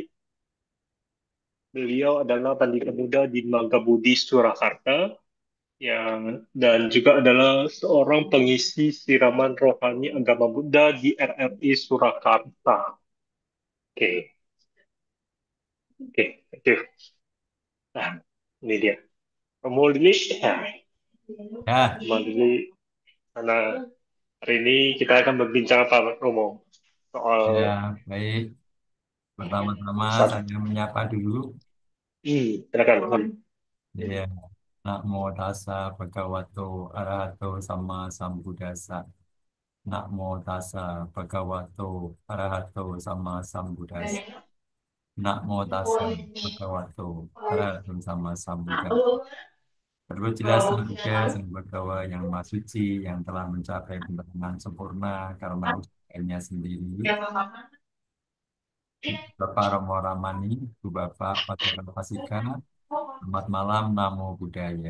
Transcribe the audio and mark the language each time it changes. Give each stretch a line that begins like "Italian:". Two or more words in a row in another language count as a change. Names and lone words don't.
Indonesian: Beliau adalah Pandita Muda di Magabudi, Surakarta, yang dan juga adalah seorang pengisi siraman rohani agama Buddha di RRI Surakarta. Oke, oke,
English: thank you.
Indonesian: Nah, ini dia. Romo Lili, ya, Ya, Romo Lili, karena hari ini kita akan berbincang apa, Romo? Soal ya, baik. Pertama-tama satu. saya menyapa dulu. Silakan. Ya,
Pali: Namo tassa bhagavato arahato sama sambuddhassa. Namo tassa bhagavato arahato sama sambuddhassa. Namo tassa bhagavato arahato sama sambuddhassa.
Indonesian: Jelas juga sang Bhagawa yang Maha Suci yang telah mencapai ketenangan sempurna karena usahanya sendiri. Bapak Romo Ramani, Bu Bapak Patriark Pasika, selamat malam,
Pali: Namo Buddhaya.